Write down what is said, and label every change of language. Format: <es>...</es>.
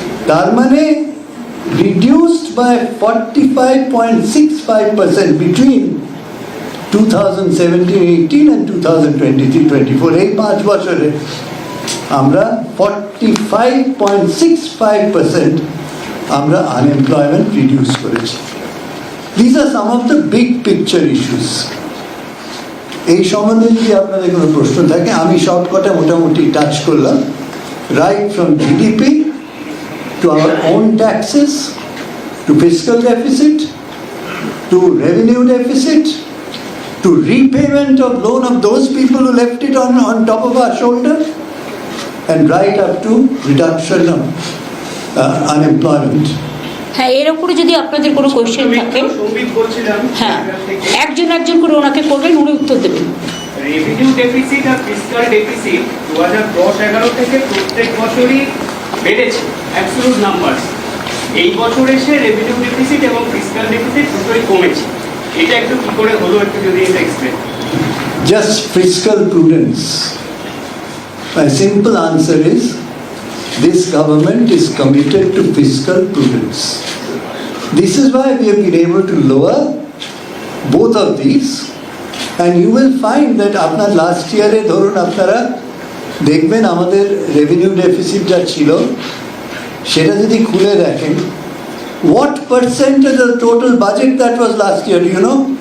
<bn>তার মানে</bn> <en>reduced by 45.65% between 2017-18 and 2023-24,</en> <bn>এই 5 বছরে আমরা 45.65% আমরা আনএমপ্লয়মেন্ট রিডিউস করেছি।</bn> <en>These are some of the big picture issues.</en> <bn>এই সম্বন্ধে যদি আপনাদের কোনো প্রশ্ন থাকে, আমি সবকটা মোটামুটি টাচ করলাম, right from GDP</bn> <en>to our own taxes, to fiscal deficit, to revenue deficit, to repayment of loan of those people who left it on top of our shoulder, and right up to reduction of unemployment.</en> <bn>হ্যাঁ, এর উপরে যদি আপনাদের কোনো question থাকে, হ্যাঁ একজন করে ওনাকে করবেন, উনি উত্তর দেবেন। রেভিনিউ ডেফিসিট আর ফিসকাল ডেফিসিট 2010-11 থেকে প্রত্যেক বছরই বেড়েছে, অ্যাবসলিউট নাম্বার। এই বছর এসে রেভিনিউ ডেফিসিট এবং ফিসকাল ডেফিসিট দুটোই কমেছে, এটা একটু কি করে হলো, একটু যদি এটা explain.</bn> <en>Just fiscal prudence. My simple answer is, this government is committed to fiscal prudence. This is why we have been able to lower both of these, and you will find that</en> <bn>আপনার last ইয়ারে ধরুন আপনারা দেখবেন আমাদের revenue deficit যা ছিল, সেটা যদি খুলে দেখেন,</bn> <en>what percentage of the total budget that was last year, do you know?</en>